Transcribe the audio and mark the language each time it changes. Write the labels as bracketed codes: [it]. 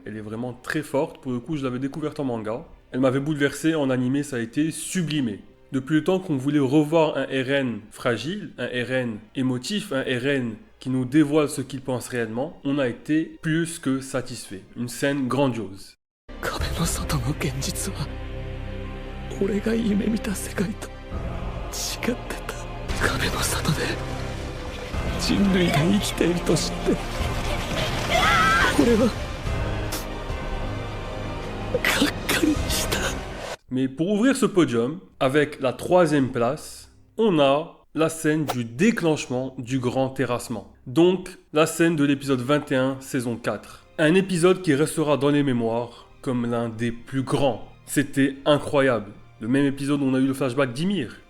[fr] Elle est vraiment très forte, pour le coup je l'avais découverte en manga. Elle m'avait bouleversé, en animé ça a été sublimé. Depuis le temps qu'on voulait revoir un Eren fragile, un Eren émotif, un Eren qui nous dévoile ce qu'il pense réellement, on a été plus que satisfait. Une scène grandiose. [ja] 壁の外の現実は俺が夢見た世界と違ってた。壁の外で人類が生きていると知って俺はがっかりした。 [fr] Mais pour ouvrir ce podium, avec la 3e place, on a la scène du déclenchement du grand terrassement. Donc, la scène de l'épisode 21, saison 4. Un épisode qui restera dans les mémoires comme l'un des plus grands. C'était incroyable. Le même épisode où on a eu le flashback d'Ymir.